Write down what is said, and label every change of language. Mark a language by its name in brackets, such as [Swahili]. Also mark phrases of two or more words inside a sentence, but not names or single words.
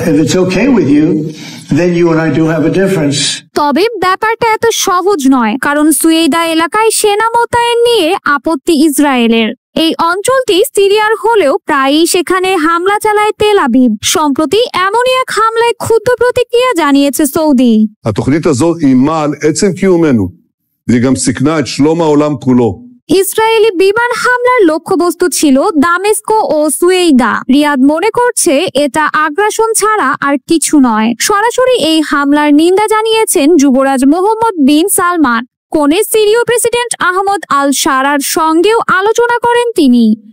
[Bangla] তবে ব্যাপারটা এত সহজ নয়, কারণ সুয়েইদা এলাকায় সেনা মোতায়েন নিয়ে আপত্তি ইসরায়েলের। এই অঞ্চলটি সিরিয়ার হলেও প্রায়ই সেখানে হামলা চালায় তেল আবিব। সম্প্রতি এমনই এক হামলায় ক্ষুব্ধ প্রতিক্রিয়া জানিয়েছে সৌদি। [Hebrew] התוכנית הזאת אימה על עצם קיומנו, והיא גם סיכנה את שלום העולם כולו। [Bangla] ইসরায়েলি বিমান হামলার লক্ষ্যবস্তু ছিল দামেস্কো ও সুয়েইদা। রিয়াদ মনে করছে এটা আগ্রাসন ছাড়া আর কিছু নয়। সরাসরি এই হামলার নিন্দা জানিয়েছেন যুবরাজ মোহাম্মদ বিন সালমান। কোনে সিরীয় প্রেসিডেন্ট আহমদ আল শারার সঙ্গেও আলোচনা করেন তিনি।